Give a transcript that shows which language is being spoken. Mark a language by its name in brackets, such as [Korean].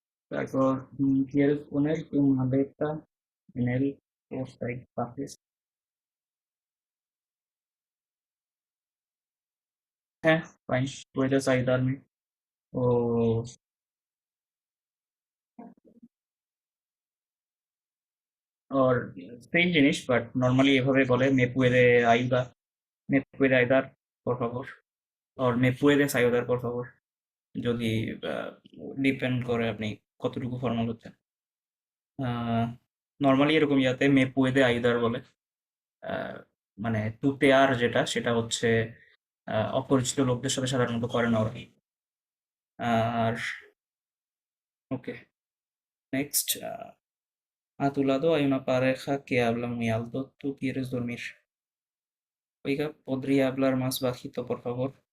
[Spanish] তারপর quieres poner tu maleta en el portaequipajes? [Bangla] হ্যাঁ, fine, [Spanish] puedes ayudarme [Bangla] o ওর same জিনিস, but normally এভাবে বলে [Spanish] মে পুয়েদে আইদা, মে পুয়েদে আইদার por favor, [Bangla] or [Spanish] me puedes ayudar por favor, [Bangla] যদি depend করে আপনি কতটুকু ফর্মাল হচ্ছেন। নর্মালি এরকম ইয়াতে [Spanish] মে পুয়েদে আইদার [Bangla] বলে। আহ, মানে তুতেয়ার যেটা, সেটা হচ্ছে অপরিচিত লোকদের সাথে সাধারণত করে না ওরা। আর ওকে, next, [Spanish] a tu lado hay una pareja que habla muy alto, ¿tú quieres dormir? Oiga, ¿podría hablar más bajito, por favor?